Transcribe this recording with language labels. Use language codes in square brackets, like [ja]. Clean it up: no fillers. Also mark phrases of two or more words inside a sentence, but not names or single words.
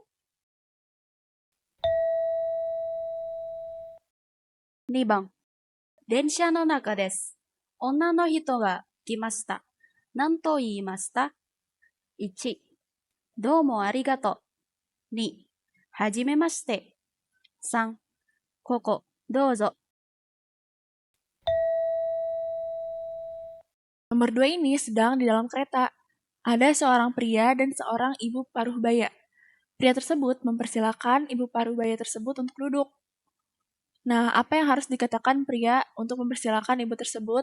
[ja] 2 番、電車の中です。女の人が来ました。何と言いました？ 1、どうもありがとう。2、はじめまして。3、ここ、どうぞ。 [id] Nomor 2 ini sedang di dalam kereta. Ada seorang pria dan seorang ibu paruh baya. Pria tersebut mempersilakan ibu paruh baya tersebut untuk duduk. Nah, apa yang harus dikatakan pria untuk mempersilakan ibu tersebut?